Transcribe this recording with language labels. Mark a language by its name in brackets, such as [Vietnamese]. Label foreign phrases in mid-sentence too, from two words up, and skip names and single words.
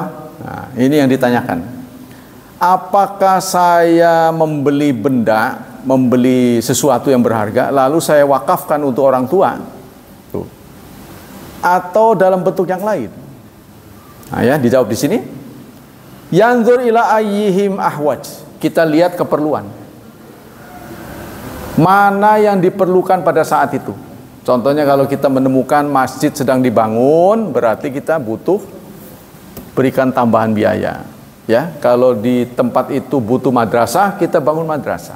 [Indonesian] Nah, ini yang ditanyakan. Apakah saya membeli benda, membeli sesuatu yang berharga, lalu saya wakafkan untuk orang tua? Tuh. Atau dalam bentuk yang lain? Nah, ya, dijawab di sini. [Arabic] ينظر إلى أيهم أحوج. [Indonesian] Kita lihat keperluan. Mana yang diperlukan pada saat itu? Contohnya kalau kita menemukan masjid sedang dibangun, berarti kita butuh berikan tambahan biaya. Ya, kalau di tempat itu butuh madrasah, kita bangun madrasah.